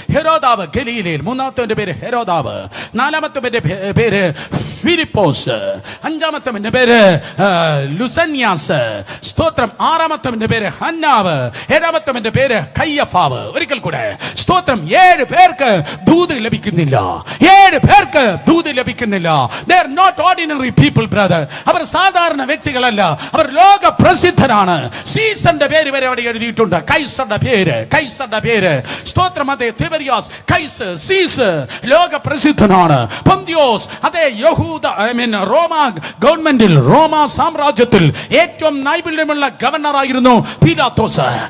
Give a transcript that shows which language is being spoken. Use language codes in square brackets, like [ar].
[ml] ഹെരോദാവ് ഗലീലയിൽ, 3-ാമത്തെ പേര് ഹെരോദാവ്. 4-ാമത്തെ പേര് ഫിലിപ്പോസ്. 5-ാമത്തെ പേര് ലുസന്യാസ്. സ്തോത്രം 6-ാമത്തെ പേര് ഹന്നാവ്. 7-ാമത്തെ പേര് കയ്യഫാവ്. ഒരിക്കൽ കൂടെ സ്തോത്രം 7 പേർക്ക് ദൂത് ലഭിക്കുന്നില്ല. 7 പേർക്ക് ദൂത് ലഭിക്കുന്നില്ല. [en] They are not ordinary people, brother. [ml] അവർ സാധാരണ വ്യക്തികളല്ല, അവർ ലോക പ്രസിദ്ധരാണ്. സീസറിന്റെ പേര് വരെ അവിടെ എഴുതിയിട്ടുണ്ട്. കൈസറുടെ പേര്, കൈസറുടെ പേര്. സ്തോത്രം അതേ തിബരിയാസ്, കൈസർ, സീസർ ലോക പ്രസിദ്ധനാണ്. പൊന്തിയോസ് അതേ യഹൂദ റോമ ഗവൺമെന്റിൽ, റോമ സാമ്രാജ്യത്തിൽ ഏറ്റവും നൈപുണ്യമുള്ള ഗവർണർ ആയിരുന്നു പീലാത്തോസ്.